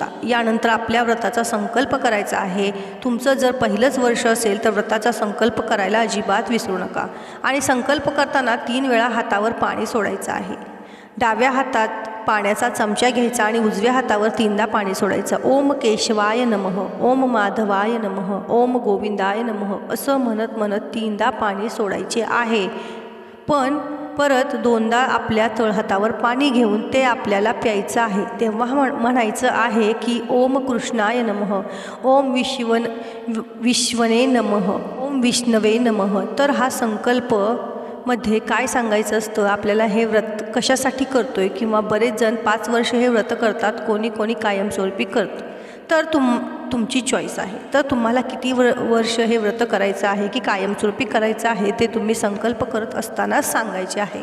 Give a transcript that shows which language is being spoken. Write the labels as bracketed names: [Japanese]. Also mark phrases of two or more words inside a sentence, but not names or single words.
[Marathi] यानंतर आपल्या व्रताचा संकल्प करायचा आहे। तुमचं जर पहिलंच वर्ष असेल तर व्रताचा संकल्प करायला अजिबात विसरू नका आणि संकल्प करताना 3 वेळा हातावर पाणी सोडायचं आहे। डाव्या हातात पाण्याचा चमचा घ्यायचा आणि उजव्या हातावर 3दा पाणी सोडायचं। [Sanskrit] ओम केशवाय नमः, ओम माधवाय नमः, ओम गोविंदाय नमः [Marathi] असं म्हणत म्हणत 3दा पाणी सोडायचे आहे। पण परत 2दा आपल्या तळहातावर पाणी घेऊन ते आपल्याला प्यायचं आहे। तेव्हा म्हणायचं आहे की [Sanskrit] ओम कृष्णाय नमः, ओम विश्वने नमः, ओम विष्णवे नमः। [Marathi] तर हा संकल्प मध्ये काय सांगायचं असतं, आपल्याला हे व्रत कशासाठी करतोय, किंवा बरेच जण 5 वर्ष हे व्रत करतात, कोणी कायमस्वरूपी करतं, तर तुमची चॉईस आहे। तर तुम्हाला किती वर्ष हे व्रत करायचं आहे की कायमस्वरूपी करायचं आहे ते तुम्ही संकल्प करत असतानाच सांगायचे आहे।